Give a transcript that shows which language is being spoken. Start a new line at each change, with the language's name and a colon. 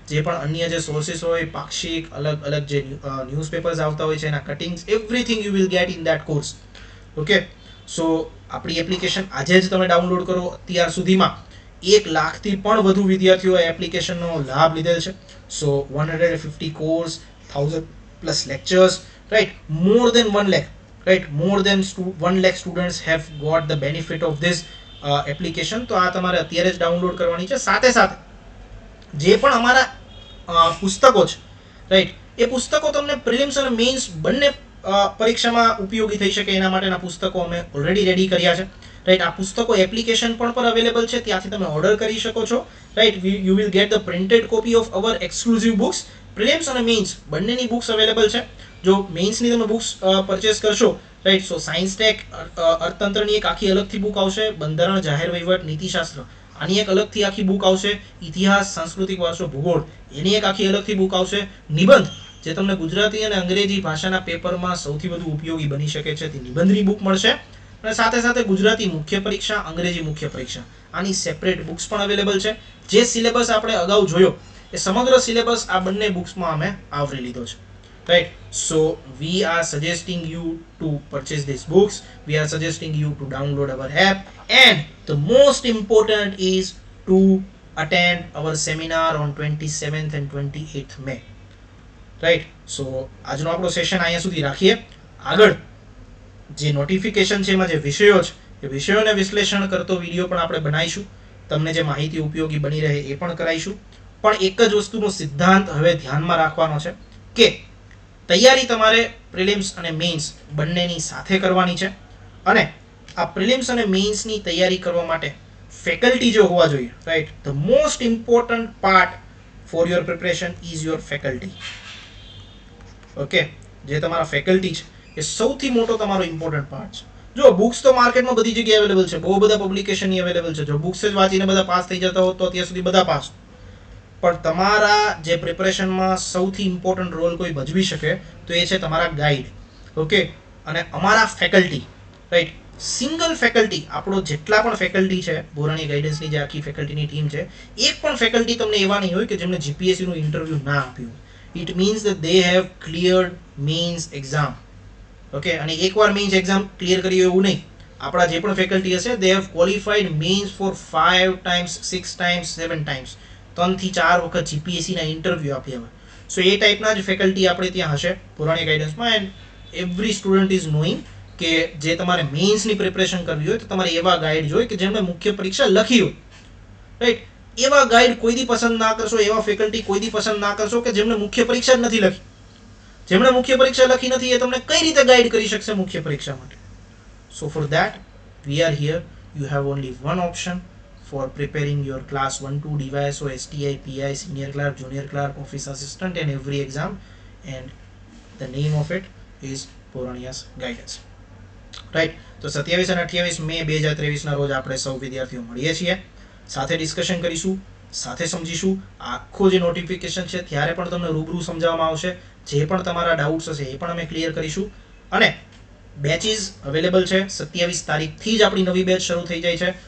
Gujarati: જે પણ અન્ય જે સોર્સિસ હોય, પાક્ષિક, અલગ અલગ જે ન્યૂઝપેપર્સ આવતા હોય છે એના cuttings,
English: everything you will get in that course,
Gujarati: okay. સો આપણી એપ્લિકેશન આજે જ તમે ડાઉનલોડ કરો. અત્યાર સુધીમાં 1 લાખથી પણ વધુ વિદ્યાર્થીઓએ એપ્લિકેશનનો લાભ લીધેલ છે.
English: So 150 course, 1000+ lectures, right, more than 1 lakh, right, more than 1 lakh students have got the benefit of this application.
Gujarati: તો આ તમારે અત્યારે જ ડાઉનલોડ કરવાની છે. સાથે સાથે જે પણ અમારા પુસ્તકો છે, રાઈટ, એ પુસ્તકો તમને પ્રિલિમ્સ અને મેઇન્સ બંને પરીક્ષામાં ઉપયોગી થઈ શકે એના માટેના પુસ્તકો અમે ઓલરેડી રેડી કર્યા છે, રાઈટ. આ પુસ્તકો એપ્લિકેશન પર અવેલેબલ છે, ત્યાંથી તમે ઓર્ડર કરી શકો છો, right.
English: You will get the printed copy of our exclusive books.
Gujarati: Prelims અને મેઇન્સ બંનેની બુક્સ અવેલેબલ છે. જો મેઇન્સની તમે બુક્સ પરચેસ કરશો, રાઈટ, સો સાયન્સ ટેક અર્થતંત્રની એક આખી અલગથી બુક આવશે, બંધારણ, જાહેર વહીવટ, નીતિશાસ્ત્ર આની એક અલગથી આખી બુક આવશે, ઇતિહાસ, સાંસ્કૃતિક વારસો, ભૂગોળ એની એક આખી અલગથી બુક આવશે, નિબંધ જે તમને ગુજરાતી અને અંગ્રેજી ભાષાના પેપરમાં સૌથી વધુ ઉપયોગી બની શકે છે તે નિબંધની બુક મળશે, અને સાથે સાથે ગુજરાતી મુખ્ય પરીક્ષા, અંગ્રેજી મુખ્ય પરીક્ષા આની સેપરેટ બુક્સ પણ અવેલેબલ છે. જે સિલેબસ આપણે અગાઉ જોયો એ સમગ્ર સિલેબસ આ બંને બુક્સમાં અમે આવરી લીધો છે, right.
English: So we are suggesting you to purchase these books, we are suggesting you to download our app, and the most important is to attend our seminar on 27th and 28th May, right.
Gujarati: So આજનો આપણો session અહીંયા સુધી રાખીએ. આગળ જે notification છે એમાં જે વિષયો છે એ વિષયોને વિશ્લેષણ કરતો વિડીયો પણ આપણે બનાવીશું, તમને જે માહિતી ઉપયોગી બની રહે એ પણ કરાવીશું. પણ એક જ વસ્તુનો સિદ્ધાંત હવે ધ્યાનમાં રાખવાનો છે કે તૈયારી તમારે પ્રિલિમ્સ અને મેઇન્સ બંનેની સાથે કરવાની છે, અને આ પ્રિલિમ્સ અને મેઇન્સની તૈયારી કરવા માટે ફેકલ્ટી જો હોવા જોઈએ, right.
English: The most important part for your preparation is your faculty.
Gujarati: Okay, જે તમારા ફેકલ્ટી છે એ સૌથી મોટો તમારો ઇમ્પોર્ટન્ટ પાર્ટ છે. જો બુક્સ તો માર્કેટમાં બધી જગ્યાએ અવેલેબલ છે, બહુ બધા પબ્લિકેશનની અવેલેબલ છે. જો બુક્સ જ વાંચીને બધા પાસ થઈ જતા હોત તો અત્યાર સુધી બધા પાસ. પણ તમારા જે પ્રિપરેશનમાં સૌથી ઇમ્પોર્ટન્ટ રોલ કોઈ ભજવી શકે તો એ છે તમારા ગાઈડ, ઓકે, અને અમારા ફેકલ્ટી, રાઈટ. સિંગલ ફેકલ્ટી, આપણો જેટલા પણ ફેકલ્ટી છે, બોરાણી ગાઈડન્સની જે આખી ફેકલ્ટીની ટીમ છે, એક પણ ફેકલ્ટી તમને એવા નહીં હોય કે જેમને જીપીએસસીનું ઇન્ટરવ્યૂ ના આપ્યું.
English: It means that they have cleared means exam, okay.
Gujarati: અને એકવાર મેઇન્સ એક્ઝામ ક્લિયર કરી એવું નહીં, આપણા જે પણ ફેકલ્ટી હશે
English: they have qualified means for 5 times, 6 times, 7 times,
Gujarati: 3 થી 4 વખત જીપીએસસીના ઇન્ટરવ્યૂ આપ્યા હોય. સો એ ટાઈપના જ ફેકલ્ટી આપણે ત્યાં હશે પુરાણી ગાઈડન્સમાં.
English: and every student is knowing
Gujarati: કે જે તમારે મેઇન્સની પ્રિપરેશન કરવી હોય તો તમારે એવા ગાઈડ જોઈએ કે જેમણે મુખ્ય પરીક્ષા લખી હોય, રાઈટ. એવા ગાઈડ કોઈ દી પસંદ ના કરશો, એવા ફેકલ્ટી કોઈ દી પસંદ ના કરશો કે જેમણે મુખ્ય પરીક્ષા જ નથી લખી. જેમણે મુખ્ય પરીક્ષા લખી નથી એ તમને કઈ રીતે ગાઈડ કરી શકશે મુખ્ય પરીક્ષા માટે?
English: So for that we are here. You have only one option for preparing your class 1-2 DYSO, STI, PI, senior clerk, junior clerk, office assistant and every exam, and the name of it is Borania's Guidance, right.
Gujarati: તો 27 અને 28 મે 2023 ના રોજ આપણે સૌ વિદ્યાર્થીઓ મળીએ છીએ, સાથે ડિસ્કશન કરીશું, સાથે સમજીશું. આખો જે નોટિફિકેશન છે ત્યારે પણ તમને રૂબરૂ સમજાવવામાં આવશે, જે પણ તમારા ડાઉટ્સ હશે એ પણ અમે ક્લિયર કરીશું. અને બેચીસ અવેલેબલ છે, 27 તારીખથી જ આપણી નવી બેચ શરૂ થઈ જાય છે.